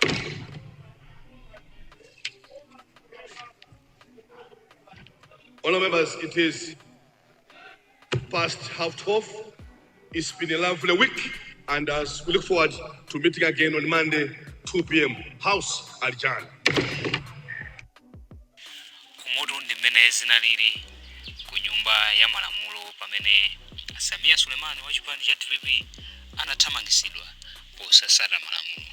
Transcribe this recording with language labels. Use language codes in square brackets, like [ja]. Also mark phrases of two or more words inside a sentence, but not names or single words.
[en] Honourable members, it is past 12:30. It's been a lovely week, and as we look forward to meeting again on Monday, 2 p.m. House adjourned. [ny] Kumutu ndi mmene zinalili ku nyumba ya malamulo pamene Suleman wa chipani cha DPP anathamangisidwa posasata malamulo.